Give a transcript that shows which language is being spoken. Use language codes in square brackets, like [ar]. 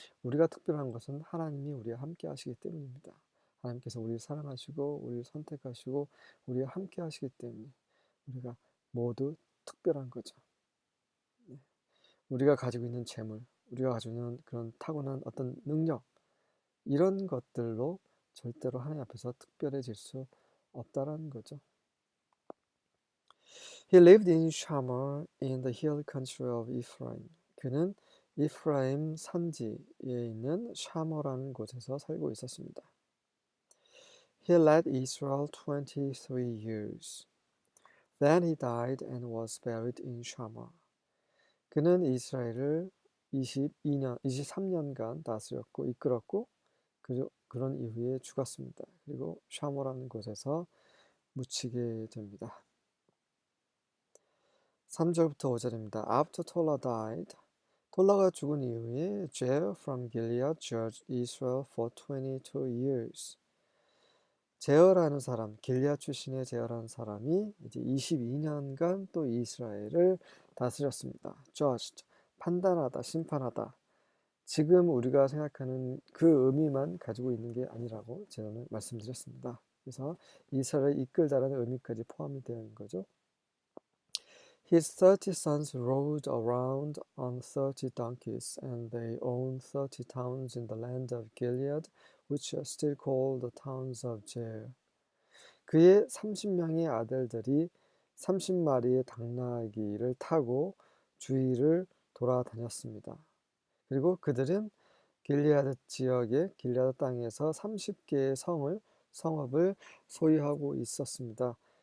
[ko] 우리가 특별한 것은 하나님이 우리와 함께 하시기 때문입니다. 하나님께서 우리를 사랑하시고 우리를 선택하시고 우리와 함께 하시기 때문에 우리가 모두 특별한 거죠. 우리가 가지고 있는 재물, 우리가 가지고 있는 그런 타고난 어떤 능력, 이런 것들로 절대로 하나님 앞에서 특별해질 수 없다라는 거죠. [en] He lived in Shamar in the hill country of Ephraim. [ko] 그는 이프라임 산지에 있는 샤머라는 곳에서 살고 있었습니다. [en] He led Israel 23 years. Then he died and was buried in Shamar. [ko] 그는 이스라엘을 23년간 다스렸고 이끌었고 그런 이후에 죽었습니다. 그리고 샤머라는 곳에서 묻히게 됩니다. 3절부터 5절입니다. [en] After Tola died, [ko] 톨라가 죽은 이후에 [en] Jair from Gilead judged Israel for 22 years. [ko] 제어라는 사람, 길리앗 출신의 제어라는 사람이 이제 22년간 또 이스라엘을 다스렸습니다. Judged, 판단하다, 심판하다. 지금 우리가 생각하는 그 의미만 가지고 있는 게 아니라고 제가 말씀드렸습니다. 그래서 이스라엘을 이끌다라는 의미까지 포함이 되는 거죠. [en] His 30 sons rode around on 30 donkeys, and they owned 30 towns in the land of Gilead, which are still called the towns of Jair. [ko] 그의 30명의 아들들이 30마리의 당나귀를 타고 주위를 돌아다녔습니다. 그리고 그들은 길리아드 지역의 길리아드 땅에서 30개의 성읍을 소유하고 있었습니다.